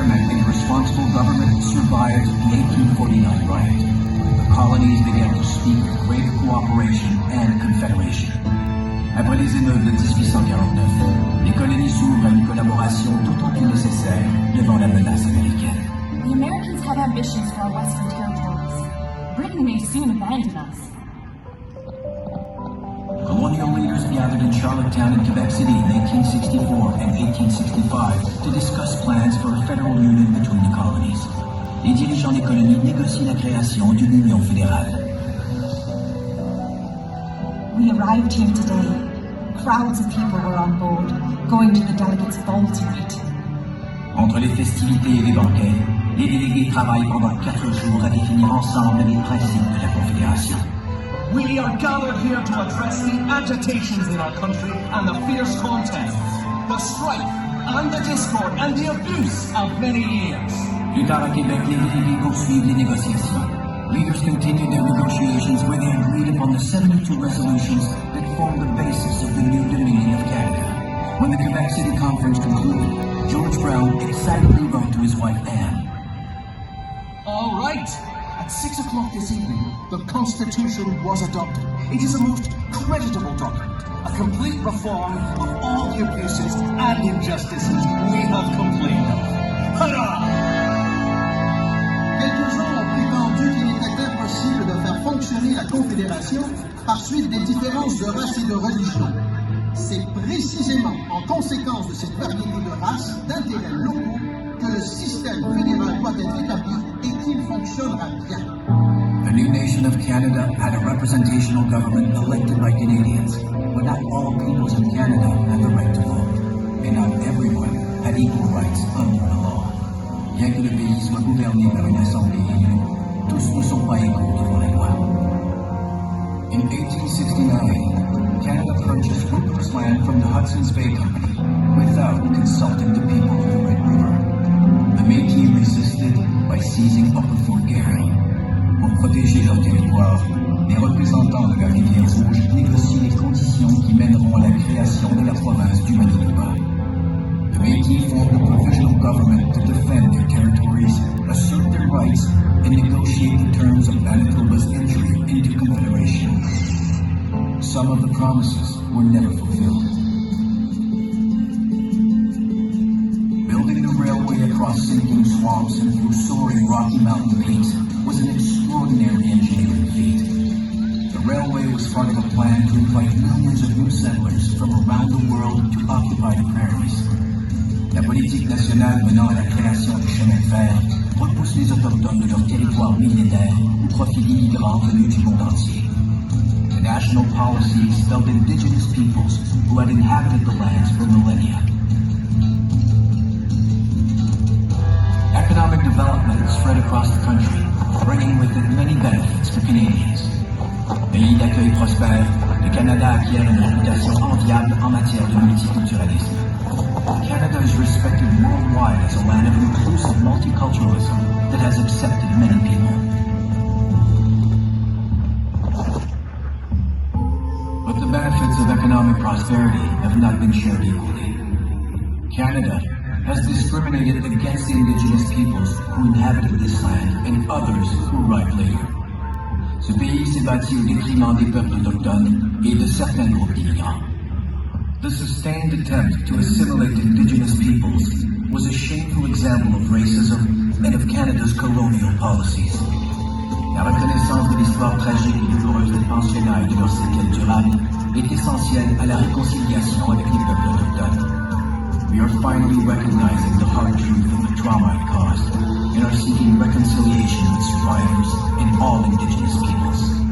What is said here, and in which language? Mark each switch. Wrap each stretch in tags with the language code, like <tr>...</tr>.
<en>the 1849 riot, the colonies began to speak of greater cooperation and confederation.</en> <fr>Après les émeutes de 1849, les colonies s'ouvrent à une collaboration d'autant plus nécessaire devant la menace américaine.</fr> <en>The Americans have ambitions for our western territories. Britain may soon abandon us. Colonial leaders gathered in Charlottetown and Quebec City in 1864 and 1865 to discuss plans for a federal union between the colonies.</en> <fr>Les dirigeants des colonies négocient la création d'une union fédérale.</fr> <en>We arrived here today. Crowds of people were on board, going to the delegates' ball to meet.</en> <fr>Entre les festivités et les banquets, les délégués travaillent pendant 4 jours à définir ensemble les principes de la Confédération.</fr> <en>We are gathered here to address the agitations in our country and the fierce contests, the strife and the discord and the abuse of many years.</en> <fr>Plus tard à Québec, les délégués poursuivent les négociations.</fr> <en>Leaders continued their negotiations where they agreed upon the 72 resolutions that form the basis of the new Dominion of Canada. When the Quebec City Conference concluded, George Brown excitedly wrote to his wife Anne. All right. At 6 o'clock this evening, the Constitution was adopted. It is a most creditable document, a complete reform of all the abuses and injustices we have complained of. Hurrah!</en> <fr>Quelques gens ont prétendu qu'il était impossible de faire fonctionner la Confédération par suite des différences de race et de religion. C'est précisément en conséquence de cette variété de races, d'intérêts locaux, que le système fédéral doit être établi et qu'il fonctionnera bien.</fr> <en>The new nation of Canada had a representational government elected by Canadians, but not all peoples in Canada had the right to vote, and not everyone had equal rights under the law.</en> <fr>Bien que le pays soit gouverné par une assemblée élue, tous ne sont pas égaux devant la loi.</fr> <en>In 1869, Canada purchased ruthless land from the Hudson's Bay Company without consulting the people of the Red River. The Métis resisted by seizing Upper Fort Garry.</en> <fr>Pour protéger leur territoire, les représentants de la rivière Rouge négocient les conditions qui mèneront à la création de la province du Manitoba.</fr> <en>The Métis formed a provisional government to defend their territories, assert their rights, and negotiate the terms of Manitoba's entry into Confederation. Some of the promises were never fulfilled. Building the railway across sinking swamps and through soaring Rocky Mountain peaks was an extraordinary engineering feat. The railway was part of a plan to invite millions of new settlers from around the world to occupy the prairies.</en> <fr>La politique nationale menant à la création du chemin de fer repousse les autochtones de leur territoire millénaire au profit d'immigrants venus du monde entier.</fr> <en>The national policies spelled indigenous peoples who had inhabited the lands for millennia. Economic development spread across the country, bringing with it many benefits to Canadians.</en> <fr>Pays d'accueil prospère, le Canada acquiert une réputation enviable en matière de multiculturalisme.</fr> <en>Canada is respected worldwide as a land of inclusive multiculturalism that has accepted many people. But the benefits of economic prosperity have not been shared equally. Canada has discriminated against the indigenous peoples who inhabited this land and others who arrived later.</en> <fr>Ce pays s'est bâti au détriment des peuples autochtones et de certains groupes d'immigrants.</fr> <en>The sustained attempt to assimilate indigenous peoples was a shameful example of racism and of Canada's colonial policies.</en> <fr>La reconnaissance de l'histoire tragique et douloureuse des pensionnats et de leurs séquelles durables est essentielle à la réconciliation avec les peuples autochtones.</fr> <en>We are finally recognizing the hard truth of the trauma it caused and are seeking reconciliation with survivors and all indigenous peoples.</en>